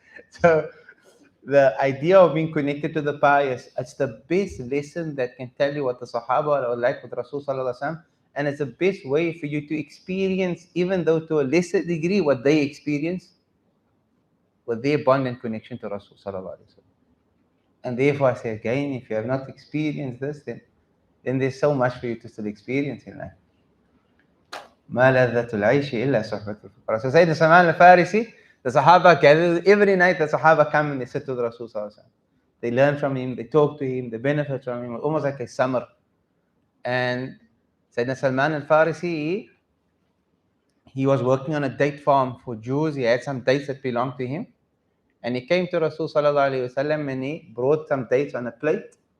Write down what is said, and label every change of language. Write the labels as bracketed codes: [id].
[en] So the idea of being connected to the pious, it's the best lesson that can tell you what the Sahaba are like with Rasul sallallahu alaihi wasallam, and it's the best way for you to experience, even though to a lesser degree, what they experience with their bond and connection to Rasul sallallahu alaihi wasallam. And therefore, I say again, if you have not experienced this, then there's so much for you to still experience in life. [ar] ما لذة العيش إلا صحبة الفقراء. [en] So Sayyidina Salman al-Farisi, the Sahaba gather every night. The Sahaba come and they sit with Rasul sallallahu alaihi wasallam. They learn from him, they talk to him, they benefit from him, almost like a summer. And Sayyidina Salman al-Farisi, he was working on a date farm for Jews. He had some dates that belonged to him. And he came to Rasul sallallahu alaihi wasallam and he brought some dates on a plate.